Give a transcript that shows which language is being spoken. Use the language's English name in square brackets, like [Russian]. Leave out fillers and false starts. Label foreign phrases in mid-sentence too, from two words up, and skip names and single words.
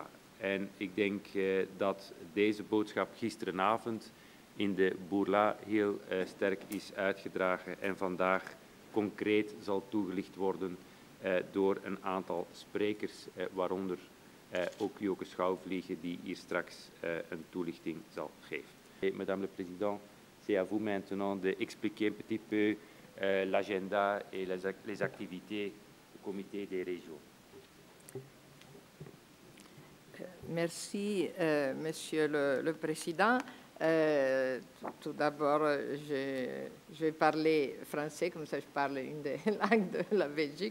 [Dutch] En ik denk dat deze boodschap gisterenavond in de Bourla heel sterk is uitgedragen en vandaag concreet zal toegelicht worden door een aantal sprekers, waaronder ook Joke Schouwvliegen, die hier straks een toelichting zal geven. [French] Madame la Présidente, c'est à vous maintenant d'expliquer un petit peu l'agenda et les activités du Comité des régions. Merci, Monsieur le Président. Tout d'abord, je vais parler français, comme ça je parle une des langues de la Belgique.